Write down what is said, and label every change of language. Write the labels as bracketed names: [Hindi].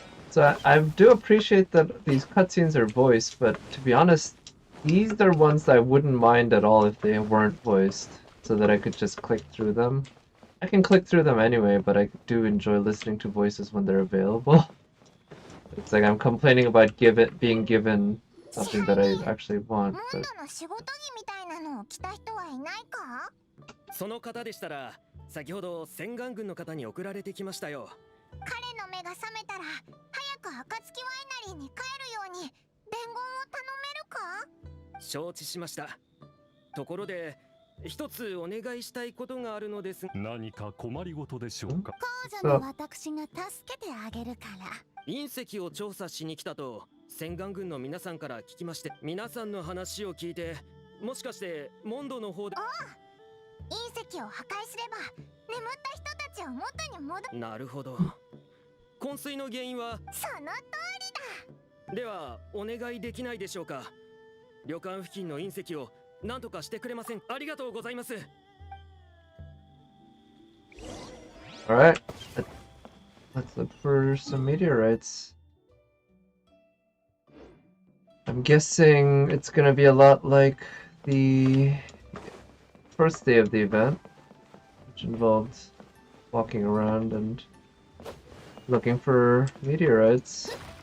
[English] So I do appreciate that these cutscenes are voiced, but to be honest, these are ones that I wouldn't mind at all if they weren't voiced, so that I could just click through them. I can click through them anyway, but I do enjoy listening to voices when they're available. It's like I'm complaining about being given something that I actually want. [Japanese] モン [English] But [Japanese] ドの仕事着みたいなのを着た人はいないか。その方でしたら先ほど洗顔軍の方に送られてきましたよ。彼の目が覚めたら早く暁ワイナリーに帰るように伝言を頼めるか。承知しました。ところで一つお願いしたいことがあるのです。何か困りごとでしょうか。王女の私が助けてあげるから。隕石を調査しに来たと洗顔軍の皆さんから聞きまして、皆さんの話を聞いて、もしかしてモンドの方で。隕石を破壊すれば眠った人たちを元に戻る。なるほど。昏睡の原因は。その通りだ。ではお願いできないでしょうか。旅館付近の隕石を何とかしてくれません。ありがとうございます。 [English] alright, let's look for some meteorites. I'm guessing it's gonna be a lot like the first day of the event, which involved walking around and looking for meteorites.